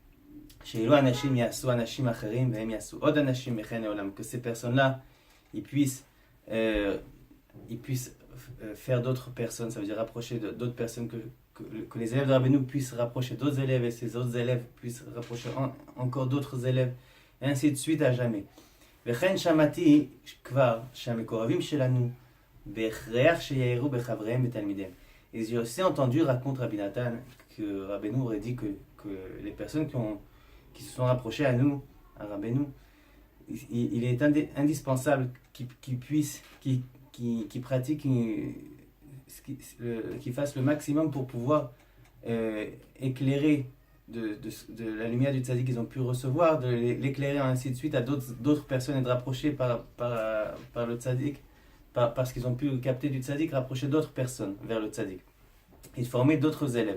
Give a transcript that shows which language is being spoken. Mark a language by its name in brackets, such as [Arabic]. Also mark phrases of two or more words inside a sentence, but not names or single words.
[French] Que ces personnes-là, ils puissent faire d'autres personnes, ça veut dire rapprocher d'autres personnes, que les élèves de Rabbeinu puissent rapprocher d'autres élèves, et ces autres élèves puissent rapprocher encore d'autres élèves, et ainsi de suite à jamais. [Hebrew] וכן שמעתי כבר שהמקורבים שלנו בהכרח שיעירו בחבריהם ותלמידיהם. [French] Et j'ai aussi entendu, raconte Rabbi Nathan, que Rabbeinu aurait dit que les personnes qui se sont rapprochées à nous, à Rabbeinu, il est indispensable qu'ils pratiquent, qu'ils fassent le maximum pour pouvoir éclairer de la lumière du tzaddik qu'ils ont pu recevoir, de l'éclairer ainsi de suite à d'autres personnes, et de rapprocher par le tzaddik, parce qu'ils ont pu capter du tzaddik, rapprocher d'autres personnes vers le tzaddik et former d'autres élèves.